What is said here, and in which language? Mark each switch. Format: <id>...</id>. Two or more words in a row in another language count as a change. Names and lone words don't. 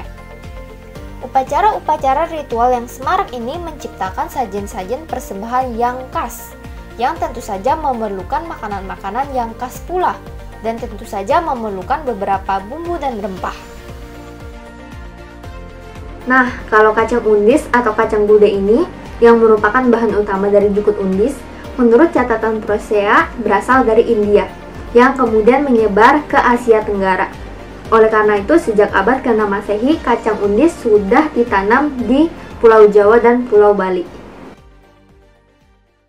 <id>Upacara-upacara ritual yang semarak ini menciptakan sajian-sajian persembahan yang khas, yang tentu saja memerlukan makanan-makanan yang khas pula, dan tentu saja memerlukan beberapa bumbu dan rempah. Nah, kalau kacang undis atau kacang gude ini, yang merupakan bahan utama dari jukut undis, menurut catatan Prosea berasal dari India, yang kemudian menyebar ke Asia Tenggara. Oleh karena itu, sejak abad ke-6 Masehi, kacang undis sudah ditanam di Pulau Jawa dan Pulau Bali.</id>